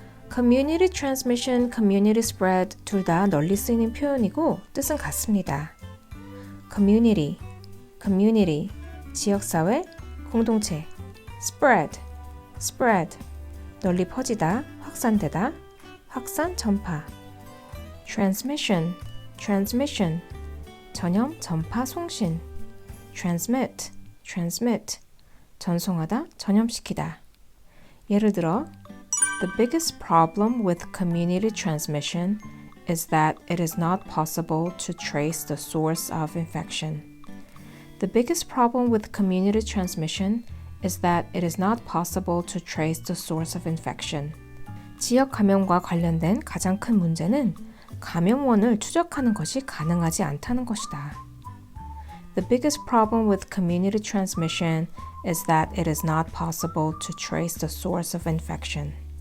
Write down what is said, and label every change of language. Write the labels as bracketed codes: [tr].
[en] community transmission, community spread [ko] 둘 다 널리 쓰이는 표현이고 뜻은 같습니다. [en] community, community, [ko] 지역사회, 공동체. [en] spread, spread, [ko] 널리 퍼지다, 확산되다, 확산, 전파. [en] transmission, transmission, [ko] 전염, 전파, 송신. [en] transmit, transmit, [ko] 전송하다, 전염시키다. 예를 들어, [en] The biggest problem with community transmission is that it is not possible to trace the source of infection. The biggest problem with community transmission is that it is not possible to trace the source of infection. [ko] 지역 감염과 관련된 가장 큰 문제는 감염원을 추적하는 것이 가능하지 않다는 것이다. [en] The biggest problem with community transmission is that it is not possible to trace the source of infection.